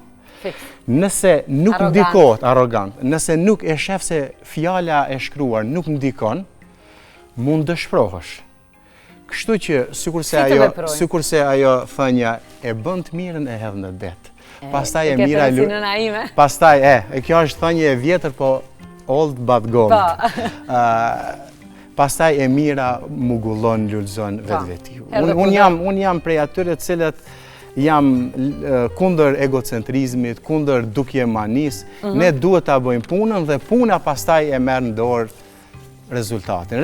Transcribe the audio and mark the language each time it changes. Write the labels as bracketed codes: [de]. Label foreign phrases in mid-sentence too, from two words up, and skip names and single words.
[sq] Nëse nuk ndikohet, arrogant, nëse nuk e shef se fjala e shkruar nuk ndikon, mund të shprohesh. Kështu që sikurse ajo thënia e bën të mirën e hedh në det. Pastaj e mira pastaj kjo është thënie e vjetër, po [en] old but gold. [sq] Pastaj e mira mugullon, lulëzon vetveti. Unë jam prej atyre të cilët jam kundër egocentrizmit, kundër dukje manis, ne duhet ta bëjmë punën dhe puna pastaj e merr në dorë rezultatin.